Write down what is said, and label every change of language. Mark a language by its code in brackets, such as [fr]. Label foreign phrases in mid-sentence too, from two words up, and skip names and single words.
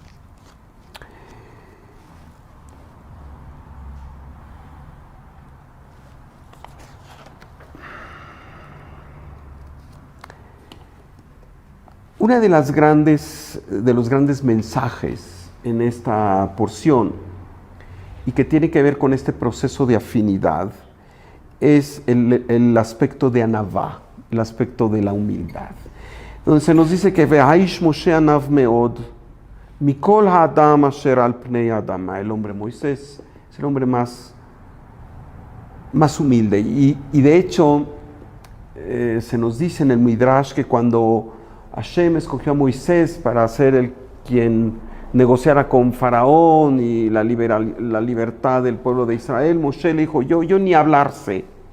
[es] Una de los grandes mensajes en esta porción y que tiene que ver con este proceso de afinidad es el aspecto de anavá, el aspecto de la humildad. Donde se nos dice que [he] והאיש משה ענו מאד מכל האדם אשר על פני אדם. [es] El hombre Moisés es el hombre más humilde. Y de hecho, se nos dice en el Midrash que cuando Hashem escogió a Moisés para ser el quien negociara con Faraón y la libertad del pueblo de Israel, Moshe le dijo, yo ni hablar sé.